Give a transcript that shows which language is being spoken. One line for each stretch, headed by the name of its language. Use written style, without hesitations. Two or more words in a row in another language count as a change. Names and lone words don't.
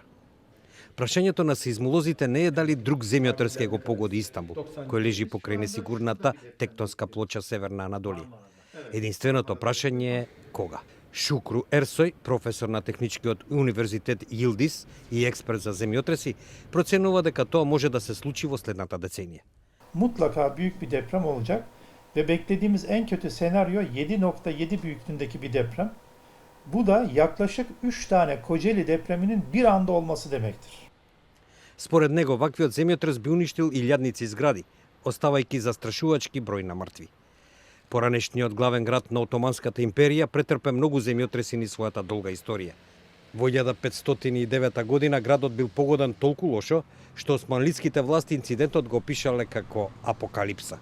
Macedonian: Прашањето на сеизмолозите не е дали друг земјотрес ќе го погоди Истанбул, кој лежи покрај несигурната тектонска плоча Северна Анадолија. Единственото прашање е кога. Шукру Ерсој, професор на Техничкиот универзитет Йилдиз и експерт за земјотреси, проценува дека тоа може да се случи во следната деценија.
Turkish: Mutlaka büyük bir deprem olacak ve beklediğimiz en kötü senaryo 7.7 büyüklüğündeki bir deprem. Bu da yaklaşık 3 tane Kocaeli depreminin bir anda olması demektir.
Macedonian: Според него, ваквиот земјотрес би уништил илјадници згради, оставајќи застрашувачки број на мртви. Поранешниот главен град на Отоманската империја претрпе многу земјотреси низ својата долга историја. Во 1509 година градот бил погоден толку лошо, што османлиските власти инцидентот го пишале како апокалипса.